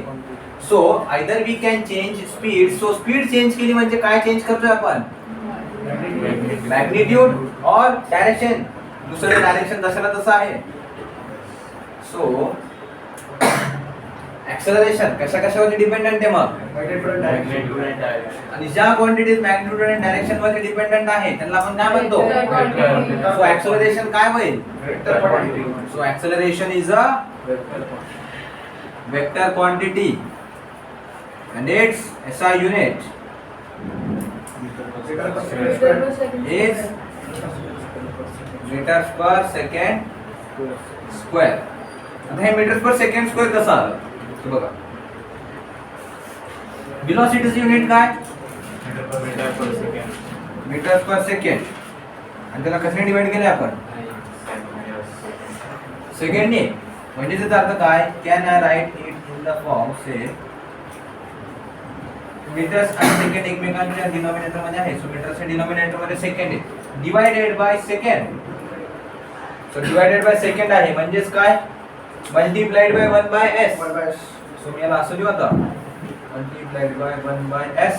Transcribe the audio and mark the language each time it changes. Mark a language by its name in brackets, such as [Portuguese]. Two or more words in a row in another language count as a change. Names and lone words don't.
[English] so either we can change speed. so speed change [Marathi] केली म्हणजे काय चेंज करतोय आपण, मॅग्निट्यूड और डायरेक्शन. दुसरं डायरेक्शन जशाला तसं आहे. [English] so acceleration [Marathi] कशावरती डिपेंडंट आहे मग, [English] Magnitude and direction. [Marathi] आणि ज्या क्वांटिटीज मॅग्निट्यूड आणि डायरेक्शन वरती डिपेंडंट आहे त्यांना आपण काय म्हणतो, [English] Vector. so acceleration [Marathi] काय होईल, [English] Vector quantity. so acceleration is a vector quantity and its SI unit is meters per second square. [Marathi] आता हे [English] meters per second square [Marathi] कसं आलं, हे बघा. velocityचं युनिट काय, [English] Meter per second. meters per second. [Marathi] आणि त्याला कशाने डिवाइड केलं आपण, सेकंडने. म्हणजे त्याचा अर्थ काय, [English] can I write it in the form say meters [Marathi] आणि सेकंड एकमेकांच्या डिनॉमिनेटर मध्ये आहे. सो मीटरच्या डिनॉमिनेटर मध्ये सेकंड आहे, [English] divided by second. so divided by second [Marathi] आहे म्हणजेच काय, [English] multiplied by 1 by s. [Marathi] सो मी याला असं लिहू आता, [English] multiplied by 1 by s.